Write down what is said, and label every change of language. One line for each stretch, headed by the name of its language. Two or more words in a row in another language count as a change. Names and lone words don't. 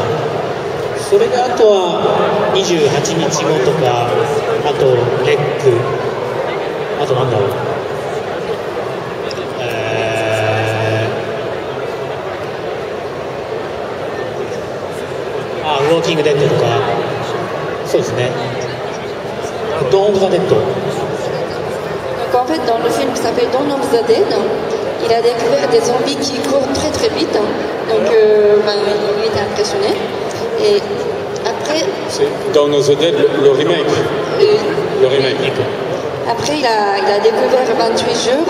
Japanese: それであとは28日後とか、あとレック、あとなんだろう、ウォーキングデッドとか、そうですね。ドーン・オブ・ザ・デッド。
French: En fait, dans le film qui s'appelle Dawn of the Dead, il a découvert des zombies qui courent très très vite. Donc, il était impressionné. Et après. C'est Dawn of the Dead, le remake. Le remake. Après, il a découvert 28 jours.